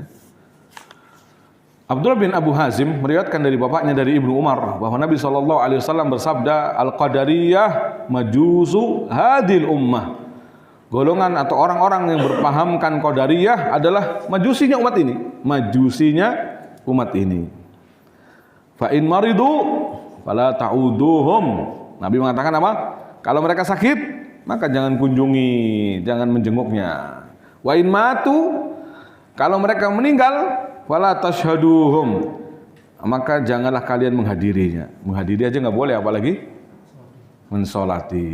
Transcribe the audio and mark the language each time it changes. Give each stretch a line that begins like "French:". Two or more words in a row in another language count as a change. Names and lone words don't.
Indonesian: Abdullah bin Abu Hazim meriwayatkan dari bapaknya dari Ibnu Umar bahwa Nabi SAW bersabda,
Arabic: القدرية مجوس هذه الأمة.
Indonesian: Golongan atau orang-orang yang berpahamkan Qadariyah adalah majusinya umat ini. Majusinya umat ini.
Arabic: فإن مرضوا فلا تعودوهم.
Indonesian: Nabi mengatakan apa? Kalau mereka sakit, maka jangan kunjungi, jangan menjenguknya.
Arabic: وإن ماتوا,
Indonesian: kalau mereka meninggal,
Arabic: فلا تشهدوهم.
Indonesian: Maka janganlah kalian menghadirinya. Menghadiri aja nggak boleh, apalagi mensolati.